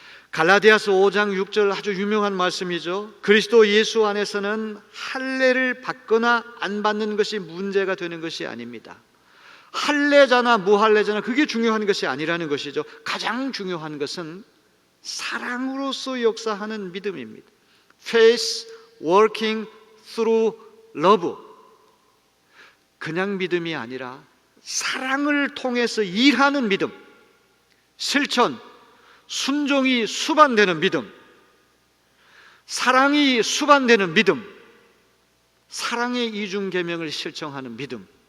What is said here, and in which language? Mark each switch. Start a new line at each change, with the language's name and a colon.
Korean: 갈라디아서 5장 6절 아주 유명한 말씀이죠. 그리스도 예수 안에서는 할례를 받거나 안 받는 것이 문제가 되는 것이 아닙니다. 할례자나 무할례자나 그게 중요한 것이 아니라는 것이죠. 가장 중요한 것은 사랑으로서 역사하는 믿음입니다.
English: Faith working through love.
Korean: 그냥 믿음이 아니라 사랑을 통해서 일하는 믿음, 실천, 순종이 수반되는 믿음, 사랑이 수반되는 믿음, 사랑의 이중 계명을 실천하는 믿음,